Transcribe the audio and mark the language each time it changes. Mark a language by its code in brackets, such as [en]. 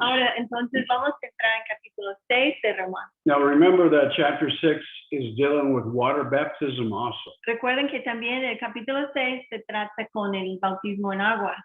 [es] Ahora, entonces vamos a entrar en capítulo 6 de Romanos. [en] Now remember that chapter 6 is dealing with water baptism also. [es] Recuerden que también el capítulo 6 se trata con el bautismo en agua.